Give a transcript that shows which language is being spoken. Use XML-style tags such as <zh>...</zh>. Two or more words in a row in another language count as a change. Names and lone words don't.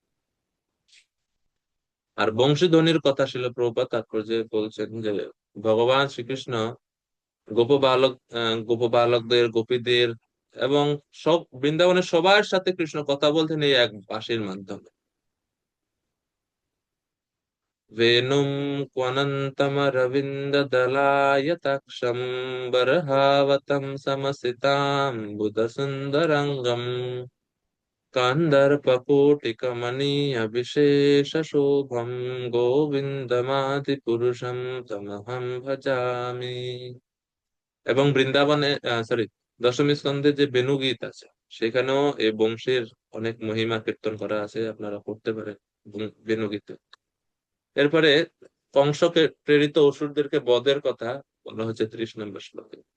<bn>আর বংশীধ্বনির কথা ছিল প্রভুপাদ তাৎপর্যে বলছেন যে ভগবান শ্রীকৃষ্ণ গোপ বালক গোপ বালকদের, গোপীদের এবং সব বৃন্দাবনের সবার সাথে কৃষ্ণ কথা বলতেন এই এক বাঁশির মাধ্যমে।</bn> <sa>वेणुं क्वनन्तमरविन्ददलायताक्षं बर्हावतं समसिताम्बुदसुन्दरङ्गम् कन्दर्पकोटिकमनीयविशेषशोभं गोविन्दमादिपुरुषं तमहं भजामि।</sa> <bn>এবং বৃন্দাবনে, সরি, দশমী স্কন্ধে যে বেণু গীত আছে, সেখানেও এই বংশীর অনেক মহিমা কীর্তন করা আছে, আপনারা পড়তে পারেন বেণু গীতে। এরপরে কংসকে প্রেরিত অসুরদেরকে বধের কথা বলা হচ্ছে 30 নম্বর শ্লোকে।</bn>